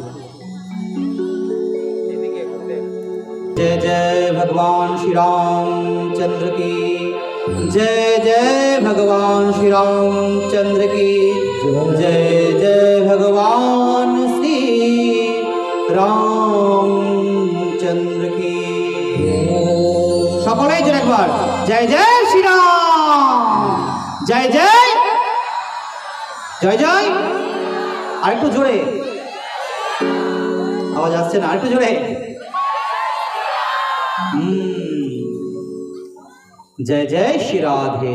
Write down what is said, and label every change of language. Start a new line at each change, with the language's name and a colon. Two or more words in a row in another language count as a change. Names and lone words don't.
Hindi: जय जय भगवान श्री रामचंद्र की, जय जय भगवान श्री रामचंद्र की, जय जय भगवान श्री रामचंद्र की।
Bangla: সকলেই জোরে একবার জয় জয় শ্রী রাম, জয় জয় জয় জয়। আরেকটু জোরে, আওয়াজ আসছে না, আরেকটু জোরে। জয় জয় শ্রী রাধে।